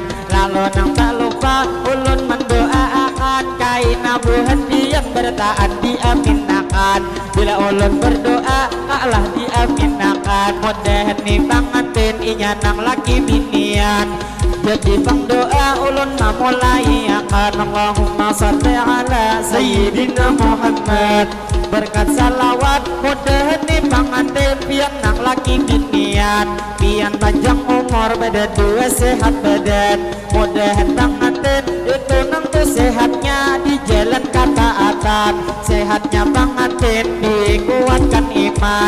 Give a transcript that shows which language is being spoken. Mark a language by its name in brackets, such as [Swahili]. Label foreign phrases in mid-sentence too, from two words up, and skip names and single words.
[Banjar] Lalu nang tak lupa ulun mendoakan kaina buhendian bertahan diaminakan. Bila ulun berdoa Allah diaminakan. Mudahan nih pengantin inya nang lagi binian. Jadi bang doa ulun memulai akan. [Arabic] اللهم صل على سيدنا محمد. [Banjar] Berkat salawat mudahan nih pengantin pian nang lagi binian. Pian panjang umur pada dua sehat badan. Mudahan pengantin itu nang tuh sehatnya di jalan ketaatan. Sehatnya pengantin dikuatkan iman.